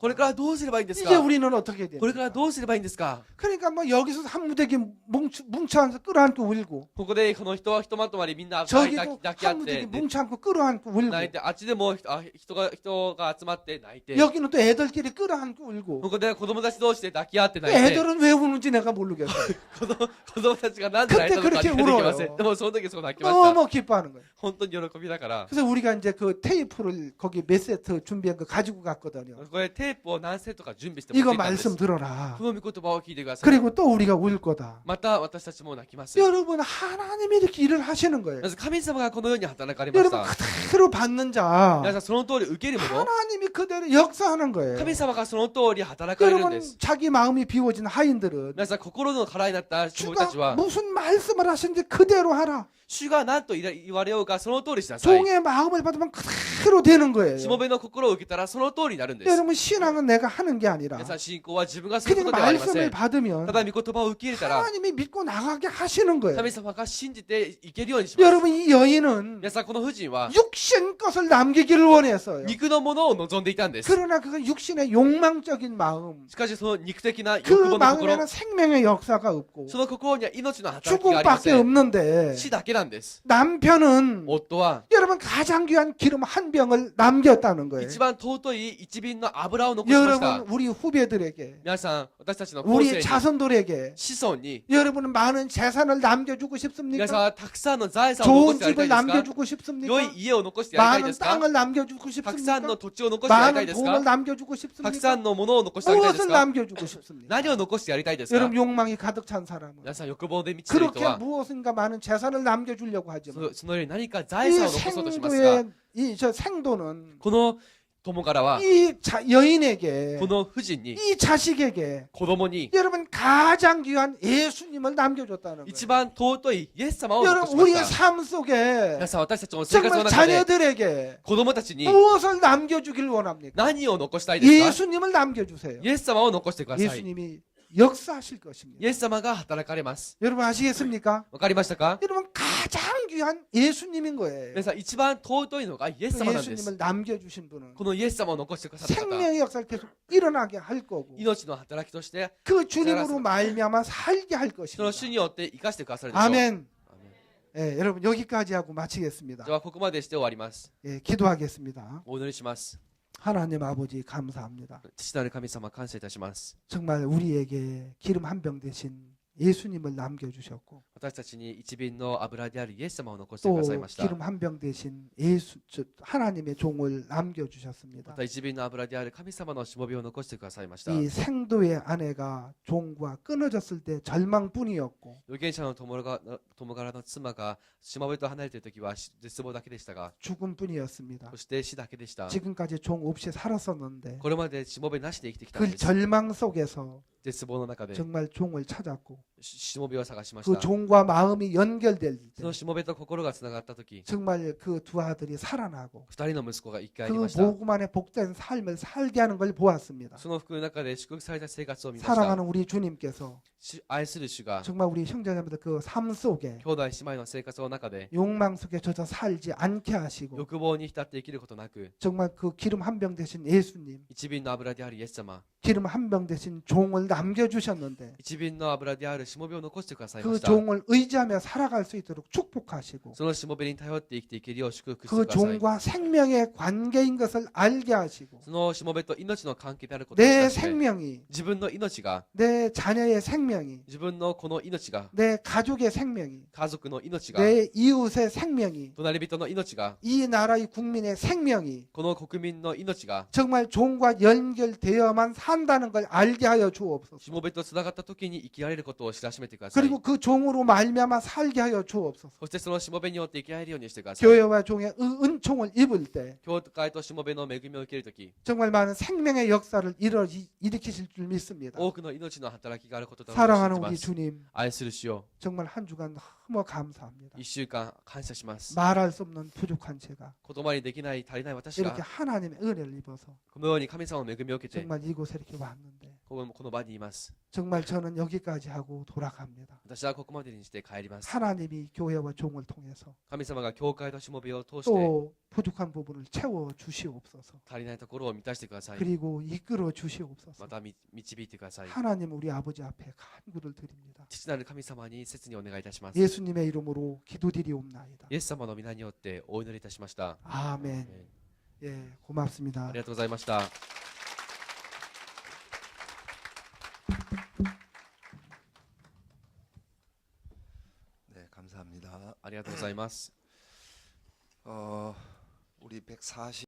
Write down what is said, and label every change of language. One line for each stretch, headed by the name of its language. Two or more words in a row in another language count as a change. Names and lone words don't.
Japanese: これからどうすればいいんです
Korean: 이제
Japanese: か。
Korean: 우리는 어떻게 해야
Japanese: これから
Korean: 됩니까?
Japanese: どうすればいいんですか。
Korean: 그러니까 뭐 여기서 한 무대기 뭉쳐앉아서 끌어안고 울고
Japanese: ここでこの人はひとまとまりみんな
Korean: 저기도
Japanese: 抱き合
Korean: 한
Japanese: っ
Korean: 무대기
Japanese: て
Korean: 뭉쳐앉고 끌어안고 울고
Japanese: 泣いて、あっちでも人が集まって泣いて、
Korean: 여기는 또 애들끼리 끌어안고
Japanese: こ
Korean: 울고
Japanese: こで子供たち同士で抱き合って泣いて、
Korean: 애들은 왜 우는지 내가 모르겠어요.
Japanese: 子供たちがなんで泣いたのか理解できません。でもその時そう泣きました。
Korean: 너무 기뻐하는 거예요.
Japanese: 本当に喜びだから。
Korean: 그래서 우리가 이제 그 테이프를 거기 몇 セット 준비한 거 가지고 갔거든요.
Japanese: これテープを何セットか準備して持っ
Korean: 이거
Japanese: ていたんです。
Korean: 말씀 들어라.
Japanese: この御言葉を聞いてください。
Korean: 그리고 또 우리가 울 거다.
Japanese: また私たちも泣きます。
Korean: 여러분 하나님이 이렇게 일을 하시는 거예요.
Japanese: まず神様がこのように働かれまし
Korean: 여러분
Japanese: た。
Korean: 그대로 받는 자
Japanese: 皆さんその通り受けるもの、
Korean: 하나님이 그대로 역사하는 거예요.
Japanese: 神様がその通り働かれるんで
Korean: 여러분
Japanese: す。
Korean: 자기 마음이 비워진 하인들은
Japanese: 皆さん心の空になった人たち
Korean: 주가
Japanese: は、
Korean: 무슨 말씀을 하시는지 그대로 하라.
Japanese: 主が何と言われようかその通りしなさい。
Korean: 종의 마음을 받으면 그대로 되는 거예요.
Japanese: しもべの心を受けたらその通りになるんです。
Korean: 여러분 신앙은 내가 하는 게 아니라
Japanese: 皆さん信仰は自分がするこ
Korean: 그냥
Japanese: とではありませ
Korean: 말씀을
Japanese: ん。
Korean: 받으면
Japanese: ただ御言葉を受け入れたら
Korean: 하나님이 믿고 나가게 하시는 거예요.
Japanese: 神様が信じていけるようにします。
Korean: 여러분 이 여인은
Japanese: 皆さんこの婦人は
Korean: 육신 것을 남기기를 원했어요.
Japanese: 肉のものを望んでいたんです。
Korean: 그러나 그건 육신의 욕망적인 마음
Japanese: しかしその肉的な
Korean: 그
Japanese: 欲望の心、
Korean: 마음에는 생명의 역사가 없고
Japanese: その心には命の働きがありま
Korean: 죽음밖에
Japanese: せん。
Korean: 없는데
Japanese: 死だけなんです。
Korean: 남편은
Japanese: 夫は
Korean: 여러분 가장 귀한 기름 한 병을 남겼다는 거예요.
Japanese: 一番尊い一瓶の油を残しました。
Korean: 여러분 우리 후배들에게
Japanese: 皆さん、私たちの後世
Korean: 우리
Japanese: に、
Korean: 자손들에게
Japanese: 子孫に、
Korean: 여러분은 많은 재산을 남겨주고
Japanese: 皆
Korean: 싶습니까?
Japanese: さん、たくさんの財産を残
Korean: 좋은
Japanese: してやりた
Korean: 집을
Japanese: いですか？
Korean: 남겨주고 싶습니까?
Japanese: 良い家を残してやりたいで
Korean: 많은
Japanese: すか？
Korean: 땅을 남겨주고
Japanese: たくさん
Korean: 싶습니까?
Japanese: の土地を残してやりたい
Korean: 많은
Japanese: ですか？
Korean: 돈을 남겨주고
Japanese: たく
Korean: 싶습니까?
Japanese: さんのものを残してやりたいです
Korean: 무엇을
Japanese: か？
Korean: 남겨주고 싶습니까?
Japanese: 何を残してやりたいですか？
Korean: 여러분 욕망이 가득 찬 사람은
Japanese: 皆さん、欲望で満ちている人
Korean: 그렇게
Japanese: は、
Korean: 무엇인가 많은 재산을 남겨주려고 하지만
Japanese: そのように何か財
Korean: 이
Japanese: 産を残そうとしますが、
Korean: 생도의 이저 생도는
Japanese: この友からは、
Korean: 이 여인에게
Japanese: この婦人に、
Korean: 이 자식에게
Japanese: 子供に、
Korean: 여러분 가장 귀한 예수님을 남겨줬다는 거예요.
Japanese: 一番尊いイエス様を残
Korean: 여러분
Japanese: しま
Korean: 우리의
Japanese: した。
Korean: 삶 속에
Japanese: 皆さん、私たちの生活
Korean: 정말
Japanese: の中で、
Korean: 자녀들에게
Japanese: 子供たちに
Korean: 무엇을 남겨주길 원합니까?
Japanese: 何を残したいですか？
Korean: 예수님을 남겨주세요.
Japanese: イエス様を残してください。
Korean: 예수님이 역사하실 것입니다.
Japanese: イエス様が働かれます。
Korean: 여러분 아시겠습니까?
Japanese: わかりましたか？
Korean: 여러분 가장 귀한 예수님인 거예요.
Japanese: 皆さん、一番尊いのがイエス
Korean: 그
Japanese: 様なんです
Korean: 예수님을 。 남겨주신 분은
Japanese: このイエス様を残してくださった方、
Korean: 생명의 역사를 계속 일어나게 할 거고
Japanese: 命の働きとして、
Korean: 그 주님으로 말미암아 살게 할
Japanese: その
Korean: 것입니다.
Japanese: 主によって生かしてくださるでしょう。
Korean: 아멘. 예, 여러분 여기까지 하고 마치겠습니다.
Japanese: ではここまでして終わります。
Korean: 예, 기도하겠습니다.
Japanese: お祈りします。
Korean: 하나님 아버지 감사합니다.
Japanese: 父なる神様感謝いたします。
Korean: 정말 우리에게 기름 한 병 대신 예수님을 남겨주셨고
Japanese: 私たちに一瓶の油であるイエス様を残してください
Korean: 또
Japanese: ました。
Korean: 기름 한 병 대신 하나님의 종을 남겨주셨습니다.
Japanese: また一瓶の油である神様のしもべを残してくださいました。
Korean: 이 생도의 아내가 종과 끊어졌을 때 절망뿐이었고
Japanese: 預言者の共柄の妻がしもべと離れている時は絶望だけでしたが、
Korean: 죽음뿐이었습니다.
Japanese: そして死だけでした。
Korean: 지금까지 종 없이 살았었는데
Japanese: これまでしもべなしで生きてきたん
Korean: 그
Japanese: です。
Korean: 절망 속에서
Japanese: 絶望の中で
Korean: 정말 종을 찾았고
Japanese: しもべを探しまし
Korean: 그
Japanese: た。
Korean: 종과 마음이 연결될
Japanese: その
Korean: 때
Japanese: しもべと心がつながった時、
Korean: 정말 그 두 아들이 살아나고
Japanese: 二人の息子が生き返り
Korean: 그
Japanese: ました。
Korean: 복음 안에 복된 삶을 살게 하는 걸 보았습니다.
Japanese: その福の中で祝福された生活を見ました。
Korean: 사랑하는 우리 주님께서
Japanese: 愛する主が
Korean: 정말 우리 형제자매들 그 삶 속에
Japanese: 兄弟姉妹の生活の中で
Korean: 욕망 속에 젖어 살지 않게 하시고
Japanese: 欲望に浸って生きることなく、
Korean: 정말 그 기름 한 병 대신 예수님
Japanese: 一瓶の油であるイエス様、
Korean: 기름 한 병 대신 종을 남겨주셨는데
Japanese: 一瓶の油であるしもべを残してくださいま
Korean: 그
Japanese: した。
Korean: 종을 의지하며 살아갈 수 있도록 축복하시고
Japanese: そのしもべに頼って生きていけるよう祝福して
Korean: 그
Japanese: ください。
Korean: 종과 생명의 관계인 것을 알게 하시고
Japanese: そのしもべと命の関係であることを知
Korean: 내
Japanese: らせて、
Korean: 생명이
Japanese: 自分の命が、
Korean: 내 자녀의 생명이
Japanese: 自分のこの命が、
Korean: 내 가족의 생명이
Japanese: 家族の命が、
Korean: 내 이웃의 생명이
Japanese: 隣人の命が、
Korean: 이 나라의 국민의 생명이
Japanese: この国民の命が、
Korean: 정말 종과 연결되어만 산다는 걸 알게 하여
Japanese: し
Korean: 주옵소서.
Japanese: もべとつながった時に生きられることを知らしめてください。
Korean: 그리고 그 종으로 말미암아 살게 하여 주옵소서.
Japanese: そしてそのしもべによって生きられるようにしてください。
Korean: 교회와 종의 은총을 입을 때
Japanese: 教会としもべの恵みを受けるとき、
Korean: 정말 많은 생명의 역사를 일으키실 줄 믿습니다.
Japanese: 多くの命の働きがあることと信
Korean: 사랑하는
Japanese: じま
Korean: 우리
Japanese: す。
Korean: 주님
Japanese: 愛する主よ、
Korean: 정말 한 주간 너무 감사합니다.
Japanese: 一週間感謝します。
Korean: 말할 수 없는 부족한 제가
Japanese: 言葉にできない足りない私
Korean: 이렇게
Japanese: が
Korean: 하나님의 은혜를 입어서
Japanese: このように神様の恵みを受けて
Korean: 정말 이곳에 이렇게 왔는데
Japanese: この場にいます。
Korean: 정말 저는 여기까지 하고 돌아갑니다.
Japanese: 私はここまでにして帰ります。
Korean: 하나님이 교회와 종을 통해서
Japanese: 神様が教会としもべを通して
Korean: 또 부족한 부분을 채워 주시옵소서.
Japanese: 足りないところを満たしてください。
Korean: 그리고 이끌어 주시옵소서.
Japanese: また導いてください。
Korean: 하나님 우리 아버지 앞에 간구를 드립니다.
Japanese: 父なる神様に切にお願いいたします。
Korean: 예수님의 이름으로 기도드리옵나이다.
Japanese: イエス様の皆によってお祈りいたしました。
Korean: 아멘. 예, 고맙습니다.
Japanese: ありがとうございました。
Korean: 네, 감사합니다.
Japanese: ありがとうございます。
Korean: 우리 140